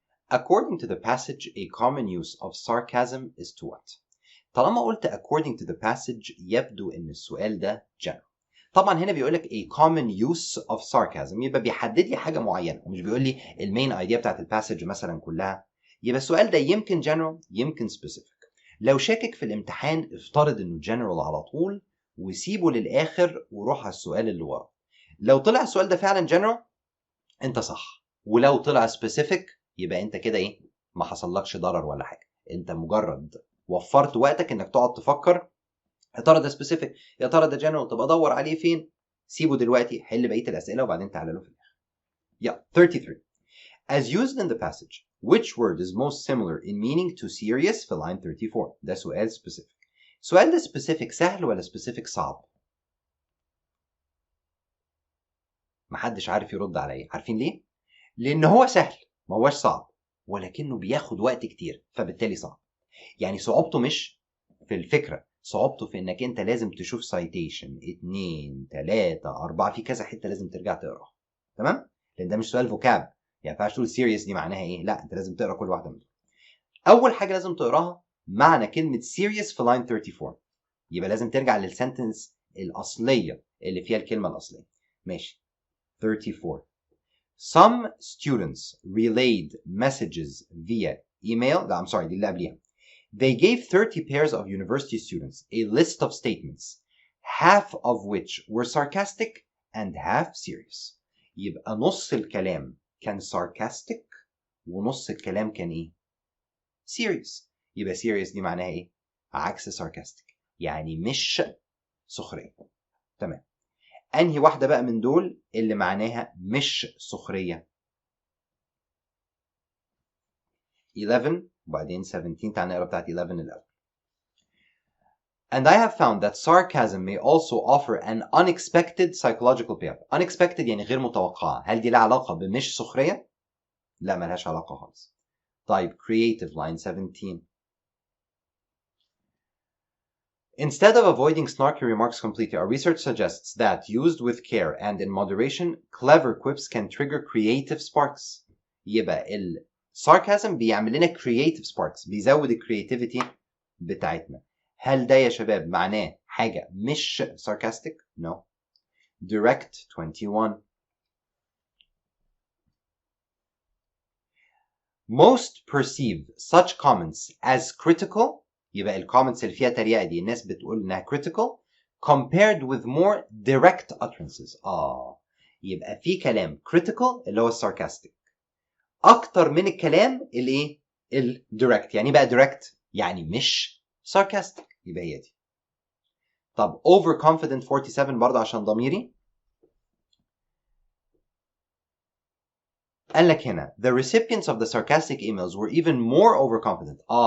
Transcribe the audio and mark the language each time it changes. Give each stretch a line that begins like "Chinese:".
English: According to the passage, a common use of sarcasm is to what?
Arabic: طالما قلت
English: according to the passage
Arabic: يبدو ان السؤال ده
English: general.
Arabic: طبعا هنا بيقول لك
English: a common use of sarcasm،
Arabic: يبقى بيحدد لي حاجه معينه ومش بيقول لي المين ايديا بتاعت الباسج مثلا كلها. يبقى السؤال ده يمكن general يمكن specific. لو شاكك في الامتحان افترض انه general على طول وسيبه للاخر وروح على السؤال اللي وراه. لو طلع السؤال ده فعلا general انت صح، ولو طلع specific يبقى انت كده ايه، ما حصلكش ضرر ولا حاجه، انت مجرد وفرت وقتك انك تقعد تفكر يا ترى ده سبيسيفيك يا ترى ده جنرال، طب ادور عليه فين؟ سيبه دلوقتي، حل بقيه الاسئله وبعدين تعالى له في الاخر. يلا 33.
English: As used in the passage, which word is most similar in meaning to serious في line 34؟
Arabic: ده سؤال سبيسيفيك. السؤال ده سبيسيفيك سهل ولا سبيسيفيك صعب؟ محدش عارف يرد عليا، عارفين ليه؟ لان هو سهل ما هوش صعب، ولكنه بياخد وقت كتير فبالتالي صعب. يعني صعوبته مش في الفكره، صعوبته في انك انت لازم تشوف سايتيشن 2 3 4 في كذا حته لازم ترجع تقراها. تمام؟ لان ده مش سؤال فوكاب، يعني ما ينفعش تقول سيريس دي معناها ايه، لا انت لازم تقرا كل واحده منهم. اول حاجه لازم تقراها معنى كلمه سيريس في لاين 34، يبقى لازم ترجع للسنتنس الاصليه اللي فيها الكلمه الاصليه. ماشي 34.
English: Some students relayed messages via email.
Arabic: لا
English: I'm sorry
Arabic: دي اللي قبليها.
English: They gave 30 pairs of university students a list of statements, half of which were sarcastic and half serious.
Arabic: يبقى نص الكلام كان sarcastic ونص الكلام كان ايه؟ serious. يبقى serious دي معناها ايه؟ عكس sarcastic، يعني مش سخرية. تمام. انهي واحدة بقى من دول اللي معناها مش سخرية؟ 11 وبعدين 17. تعال نقرا بتاعت 11 الأول.
English: And I have found that sarcasm may also offer an unexpected psychological payoff.
Arabic: Unexpected يعني غير متوقعة. هل دي لها علاقة بمش سخرية؟ لا ملهاش علاقة خالص.
English: طيب creative line 17. Instead of avoiding snarky remarks completely, our research suggests that used with care and in moderation, clever quips can trigger creative sparks.
Arabic: يبقى sarcasm بيعمل لنا creative sparks، بيزود الكرياتيفيتي بتاعتنا. هل ده يا شباب معناه حاجة مش sarcastic؟ No.
English: Direct 21. Most perceive such comments as critical.
Arabic: يبقى الكومنتس اللي فيها تريقة دي الناس بتقول انها critical
English: compared with more direct utterances.
Arabic: يبقى في كلام critical اللي هو sarcastic اكتر من الكلام الايه؟ الدايركت. يعني بقى direct يعني مش sarcastic، يبقى هي دي. طب overconfident 47 برضه عشان ضميري. قال لك هنا
English: the recipients of the sarcastic emails were even more overconfident.